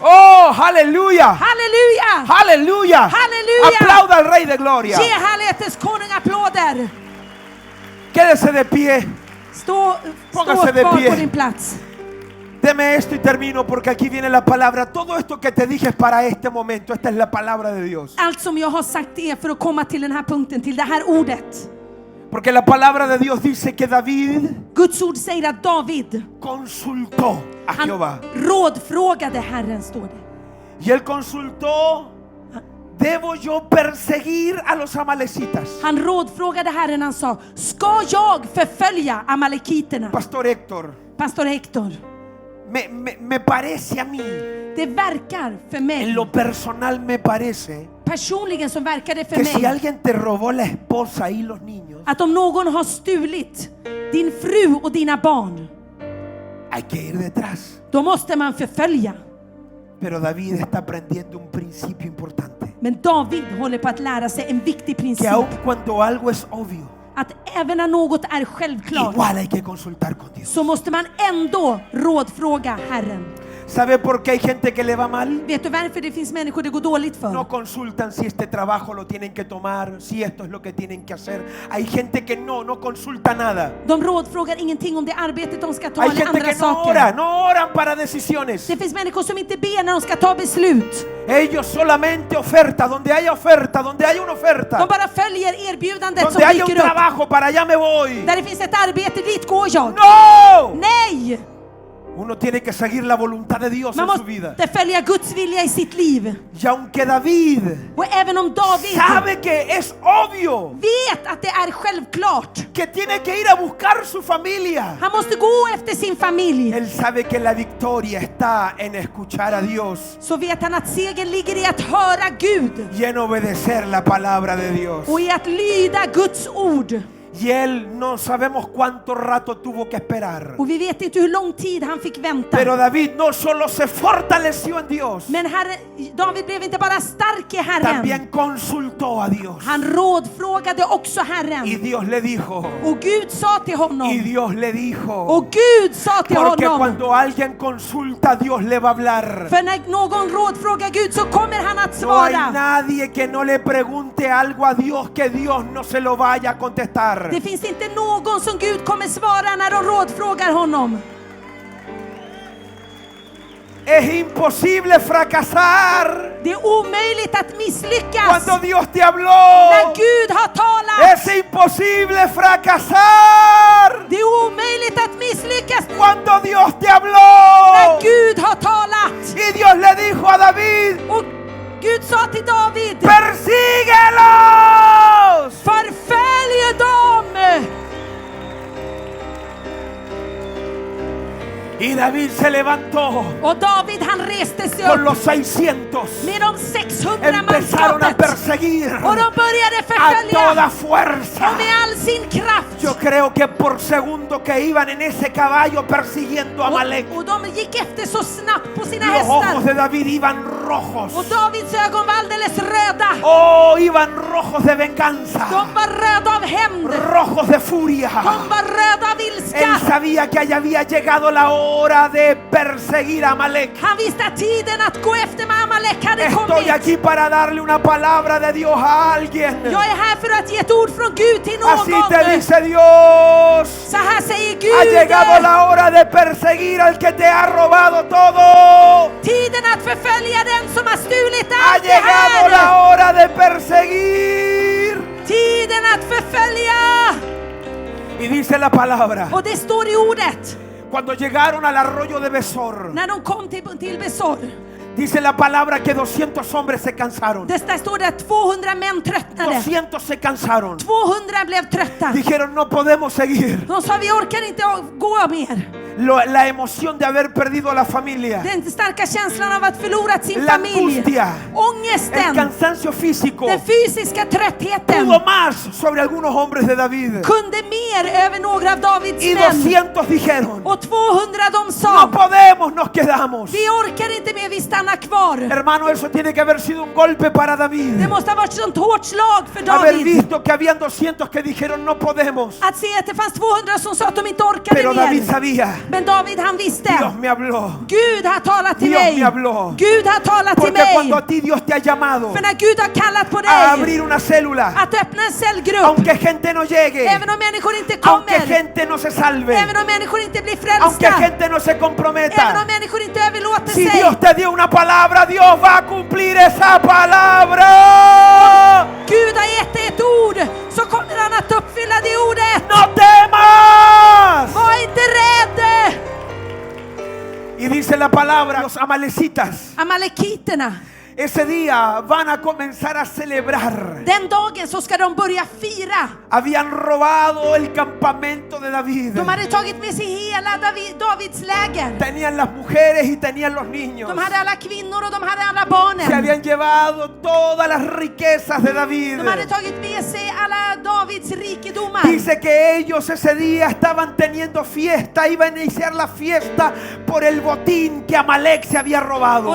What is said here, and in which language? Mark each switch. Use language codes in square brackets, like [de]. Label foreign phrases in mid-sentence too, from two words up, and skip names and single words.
[es] Oh, aleluya. [sv] Halleluja. [es] Aleluya. [sv] Halleluja. [es] Aplauda al Rey de Gloria. [sv] Ge härlighetens konung applåder. [es] Quédese de pie. [sv] Stå [es] Póngase de [sv] kvar [es] pie. [sv] på din plats. [es] Deme esto y termino porque aquí viene la palabra. Todo esto que te dije es para este momento. Esta es la palabra de Dios. [sv] Allt som jag har sagt är för att komma till den här punkten, till det här ordet. [es] Porque la palabra de Dios dice que David [sv] Guds ord säger att David, [es] consultó a [sv] han [es] Jehová. [sv] rådfrågade Herren, står det. [es] Y él consultó: ¿debo yo perseguir a los amalecitas? [sv] Han rådfrågade Herren, han sa, ska jag förfölja amalekiterna? [es] Pastor Héctor, [sv] Pastor Hector, [es] me parece a mí, [sv] det verkar för [es] en [sv] mig, [es] lo personal me parece, [sv] personligen så verkar det för [es] que si [sv] mig, [es] alguien te robó la esposa y los niños, [sv] att om någon har stulit din fru och dina barn, [es] hay que ir detrás. [sv] då måste man förfölja. [es] Pero David está aprendiendo un principio importante. [sv] Men David håller på att lära sig en viktig [es] Que [sv] princip. [es] aun cuando algo es obvio, [sv] Att även när något är självklart, [es] igual hay que consultar con Dios. [sv] så måste man ändå rådfråga Herren. [es] ¿Sabe por qué hay gente que le va mal? [sv] Vet du varför det finns människor det går dåligt för? [es] No consultan si este trabajo lo tienen que tomar, si esto es lo que tienen que hacer. Hay gente que no consulta nada. [sv] De rådfrågar ingenting om det arbetet de ska ta [es] Hay [sv] eller [es] gente [sv] andra [es] que no ora, [sv] saker. [es] no oran para decisiones. [sv] Det finns människor som inte ber när de ska ta beslut. [es] Ellos solamente oferta, donde haya una oferta, [sv] De bara följer erbjudandet som [es] donde haya un [sv] dyker upp. [es] trabajo, para allá me voy. [sv] Där det finns ett arbete, dit går jag. [es] No, [sv] Nej! [es] uno tiene que seguir la voluntad de Dios [sv] Man [es] en su vida. [sv] måste följa Guds vilja i sitt liv. [es] Y aunque David [sv] Och även om David [es] sabe que es obvio [sv] vet att det är självklart, [es] que tiene que ir a buscar su familia, [sv] han måste gå efter sin familj, [es] él sabe que la victoria está en escuchar a Dios [sv] så vet han att segern ligger i att höra Gud [es] y en obedecer la palabra de Dios. [sv] och i att lyda Guds ord. [es] Y él no sabemos cuánto rato tuvo que esperar. [sv] Och vi vet inte hur lång tid han fick vänta. [es] Pero David no solo se fortaleció en Dios, [sv] Men David blev inte bara stark i Herren. [es] también consultó a Dios. [sv] Han rådfrågade också [es] Y [sv] Herren. [es] Dios le dijo, [sv] Och Gud sa till [es] y [sv] honom. [es] Dios le dijo, [sv] Och Gud sa till [es] porque [sv] honom. [es] cuando alguien consulta, Dios le va a hablar. [sv] För när någon rådfrågar Gud så kommer han att [es] No hay [sv] svara. [es] nadie que no le pregunte algo a Dios que Dios no se lo vaya a contestar. [sv] Det finns inte någon som Gud kommer svara när de rådfrågar honom. [es] Es imposible fracasar [sv] Det är omöjligt att misslyckas. [es] cuando Dios te habló. [sv] När Gud har talat. [es] Es imposible fracasar [sv] Det är omöjligt att misslyckas. [es] cuando Dios te [sv] När [es] habló. [sv] Gud har talat. [es] Y Dios le dijo a David, [sv] Och Gud sa till David. [es] persíguelos. [sv] Förfölj dem. [es] Y David David se levantó [sv] Och David han reste sig [es] con [sv] upp [es] los 600. [sv] med de 600 [es] Empezaron a [sv] manskapet. [es] perseguir [sv] Och de började [es] a [sv] förfölja. [es] toda fuerza. [sv] Och med all sin kraft. [es] Yo creo que por segundo que iban en ese caballo persiguiendo a Amalek, [sv] Och de gick efter så snabbt på sina [es] los ojos [sv] hästar. [es] de David iban rojos. [sv] Och Davids ögon var alldeles röda. [es] Oh, iban rojos de venganza, [sv] De var röda av hämnd. [es] rojos de furia. [sv] De var röda av [es] Él [sv] ilska. [es] sabía que allá había llegado la hora de perseguir a Amalek. [sv] Han visste att tiden att gå efter med Amalek hade [es] Estoy [sv] kommit. [es] aquí para darle una palabra de Dios a alguien. [sv] Jag är här för att ge ett ord från Gud till [es] Así [sv] någon. [es] te dice Dios. [sv] Så här säger [es] Ha [sv] Gud. [es] llegado la hora de perseguir al que te ha robado todo. [sv] Tiden att förfölja den som har stulit [es] Ha [sv] allt det [es] llegado la [sv] här. [es] hora de perseguir. [sv] Tiden att förfölja. [es] Y dice la palabra, [sv] Och det står i ordet. [es] cuando llegaron al arroyo de Besor, [sv] När de kom till Besor. [es] dice la palabra que 200 hombres se cansaron. [sv] Där står det att 200 män tröttnade. [es] 200 se cansaron. [sv] 200 blev trötta. [es] Dijeron, no podemos seguir. [sv] De sa vi orkar inte gå mer. [es] La emoción de haber perdido a la familia, [sv] Den starka känslan av att förlora sin [es] la [sv] familj. [es] angustia, el [sv] Ångesten. [es] cansancio físico, [sv] Den fysiska tröttheten. [es] pudo más sobre algunos hombres de David. [sv] Kunde mer över några av Davids [es] Y [sv] män. [es] 200 dijeron, [sv] Och 200 de [es] no [sv] sa [es] podemos, nos quedamos. [sv] vi orkar inte mer, vi stannar kvar. [es] Hermano, eso tiene que haber sido un golpe para David. [sv] Det måste ha varit ett sånt hårt slag för [es] Haber [sv] David. [es] visto que habían 200 que dijeron, no podemos. [sv] Att se att det fanns 200 som sa att de inte orkade [es] Pero David [sv] mer. [es] sabía, [sv] Men David han visste. [es] Dios me habló. [sv] Gud har talat till [es] Dios [sv] mig. [es] me habló. [sv] Gud har talat till [es] Porque cuando [sv] mig. [es] a ti Dios te ha llamado [sv] För när Gud har kallat på [es] a [sv] dig [es] abrir una célula, [sv] att öppna en cellgrupp. [es] aunque gente no llegue, [sv] Även om människor inte [es] aunque [sv] kommer. [es] gente no se salve, [sv] Även om människor inte blir [es] aunque [sv] frälsta. [es] gente no se [sv] Även [es] comprometa, [sv] om människor inte överlåter [es] si [sv] sig. [es] Dios te dio una palabra, Dios va a cumplir esa palabra. [sv] Gud har gett dig ett ord, så kommer han att uppfylla det ordet. [es] No temas. [sv] Var inte rädd. [es] Y dice la palabra, los amalecitas [sv] Amalekiterna, [es] ese día van a comenzar a celebrar. [sv] den dagen så ska de börja fira. [es] Habían robado el campamento de David. [sv] De hade tagit med sig hela Davids läger. [es] Tenían las mujeres y tenían los niños. [sv] De hade alla kvinnor och de hade alla [es] Se [sv] barnen. [es] habían llevado todas las riquezas de David. [sv] De hade tagit med sig alla Davids rikedomar. [es] Dice que ellos ese día estaban teniendo fiesta, iba a iniciar la fiesta por el botín que Amalek se había robado.